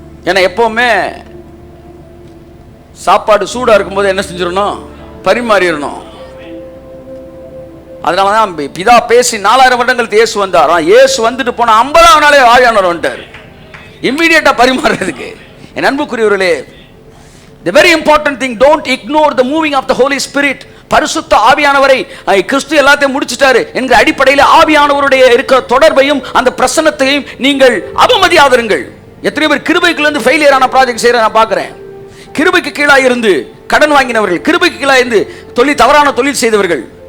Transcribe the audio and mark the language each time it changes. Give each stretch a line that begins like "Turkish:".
Tamil: ஏன்னா எப்பவுமே சாப்பாடு சூடா இருக்கும்போது என்ன செஞ்சிடணும், பரிமாறிடணும். அதனாலதான் பிதா பேசி 4000 வருடங்களுக்கு இயேசு வந்தார். இயேசு வந்துட்டு போன 50ஆம் நாளே ஆவியானவர் வந்துட்டார் இம்மீடியட்டா பரிமாறுறதுக்கு. என் அன்புக்குரியவர்களே,
English: the very important thing, don't ignore the moving of the Holy Spirit.
Tamil: பரிசுத்த ஆவியானவரை கிறிஸ்து எல்லாத்தையும் முடிச்சிட்டாரு என்கிற அடிப்படையில் ஆவியானவருடைய இருக்கிற தொடர்பையும் அந்த பிரசன்னத்தையும் நீங்கள் அவமதியாதிருங்கள். எத்தனை பேர் கிருபைக்குள்ள இருந்து ஃபெயிலியர் ஆன ப்ராஜெக்ட் செய்யற நான் பார்க்கிறேன். கிருபைக்கு கீழா இருந்து கடன் வாங்கினவர்கள், கிருபைக்கு கீழா இருந்து தவறான தொழில் செய்தவர்கள்.